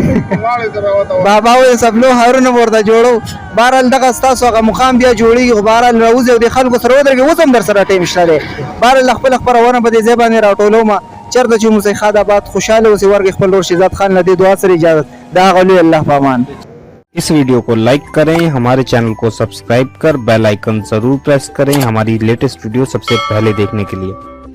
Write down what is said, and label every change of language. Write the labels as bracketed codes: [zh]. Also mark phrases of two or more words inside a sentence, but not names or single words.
[ps] بابا وایي سپلو هارونه به ورته جوړو بهرحال دغه ستاسو هغه مقام بیا جوړېږي خو بهرحال راوځي او دې خلکو سره ودرېږي اوس هم در سره ټیم شته دی بهرحال خپله خپرونه په دې ځای باندې راټولومه چېرته چې موسی خاد آباد خوشحاله اوسي ورکړي خپل ورور شهزاد خان له دې دعا سره اجازت د هغه لوی الله په امان [ur] اس ویڈیو کو لائک کریں ہمارے چینل کو سبسکرائب کر [en] bell icon [ur] ضرور پریس کریں ہماری لیٹسٹ ویڈیو سب سے پہلے دیکھنے کے لیے.